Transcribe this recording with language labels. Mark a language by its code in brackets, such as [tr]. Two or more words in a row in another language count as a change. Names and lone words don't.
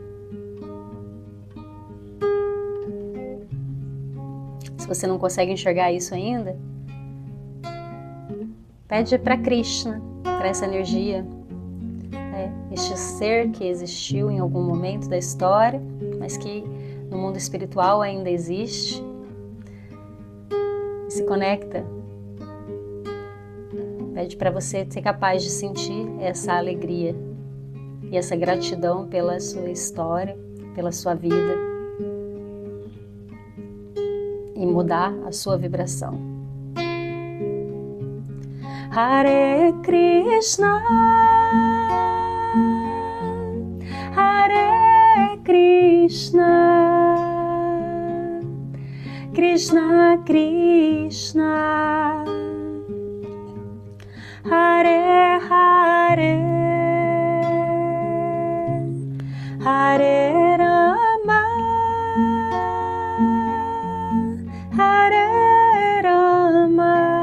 [pt] Se você não consegue enxergar isso ainda, pede para Krishna, para essa energia, este ser que existiu em algum momento da história, mas que no mundo espiritual ainda existe, se conecta. Pede para você ser capaz de sentir essa alegria e essa gratidão pela sua história, pela sua vida, e mudar a sua vibração. [sa] Hare Krishna, Hare Krishna, Krishna Krishna, Hare Hare, Hare Rama, Hare Rama,